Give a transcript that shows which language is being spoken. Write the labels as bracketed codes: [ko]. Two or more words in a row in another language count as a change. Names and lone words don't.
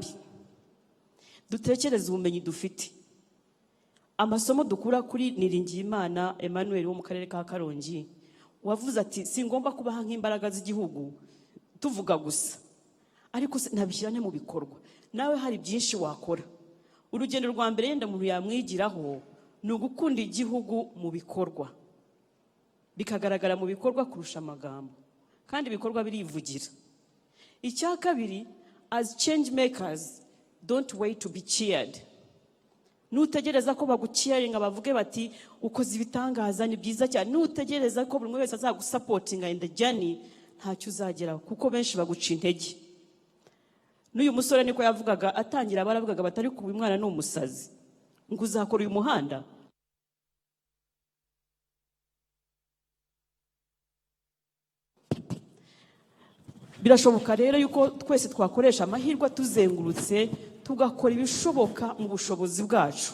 [rw] Dutekereza ubumenyi dufite, amasomo dukura kuri Niringiyimana Emmanuel wo mu karere ka Karongi, wavuze ati singomba kubaha nk'imbaraga z'igihugu tuvuga gusa, ariko nabishyirane mu bikorwa. Nawe hari byinshi wakora. Urugendo rwa mbere yenda umuntu yamwigiraho ni ugukunda igihugu mu bikorwa, bikagaragara mu bikorwa kurusha amagambo, kandi ibikorwa birivugira. Icya kabiri, [en] as change makers, don't wait to be cheered. [rw] Nutegereza ko bagucheeringa bavuge bati ukoze ibitangaza ni byiza cyane, nutegereza ko buri wese azagusupportinga [en] in the journey, [rw] ntacyo uzageraho kuko benshi baguca intege. N'uyu musore niko yavugaga atangira, baravugaga batari kuba umwana ni umusazi ngo uzakora uyu muhanda. Birashoboka rero yuko twese twakoresha amahirwe tuzengurutse tugakora ibishoboka mu bushobozi bwacu.